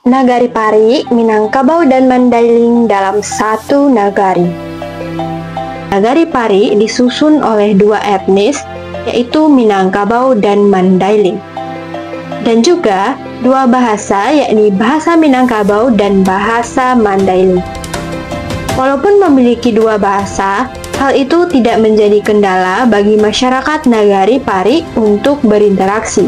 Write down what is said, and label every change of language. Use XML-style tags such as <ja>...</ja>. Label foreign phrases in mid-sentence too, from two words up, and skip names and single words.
<id>Nagari Pari, Minangkabau, dan Mandailing dalam satu nagari. Nagari Pari disusun oleh dua etnis, yaitu Minangkabau dan Mandailing. Dan juga dua bahasa, yakni bahasa Minangkabau dan bahasa Mandailing. Walaupun memiliki dua bahasa, hal itu tidak menjadi kendala bagi masyarakat Nagari Pari untuk berinteraksi.</id>